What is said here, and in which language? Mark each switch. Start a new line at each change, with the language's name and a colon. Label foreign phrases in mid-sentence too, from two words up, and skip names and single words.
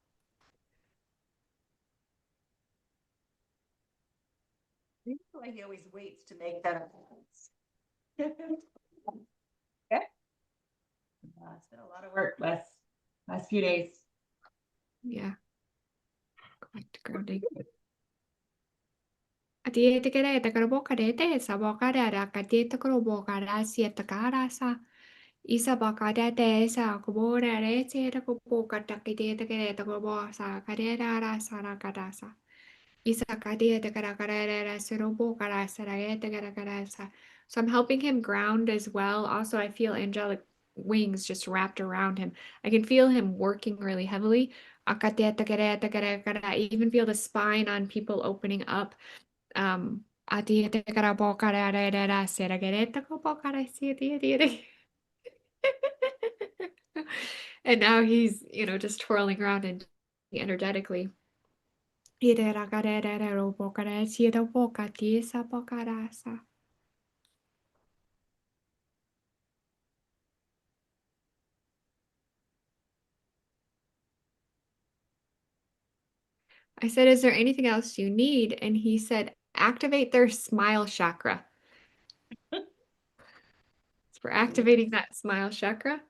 English: I feel like he always waits to make that okay. It's been a lot of work last few days. Yeah. Go back to grounding. Atiete kere te karo boka de te sa boka de ra ka te te karo boka ra si te kara sa. Isa boka de te sa ko bo re te te ko boka ta ki te kere te ko bo sa ka de ra sa ra ka da sa. Isa ka te te kara kara ra sa ro boka ra sa ra te kara sa. So I'm helping him ground as well. Also, I feel angelic wings just wrapped around him. I can feel him working really heavily. I even feel the spine on people opening up. Ati te kara pokara re re ra se ra gere te ko pokara si ti ti ti. And now he's, just twirling around and energetically. Ire ra gare re re ro pokara si ra poka ti sa pokara sa. I said, is there anything else you need? And he said, activate their smile chakra. So we're activating that smile chakra.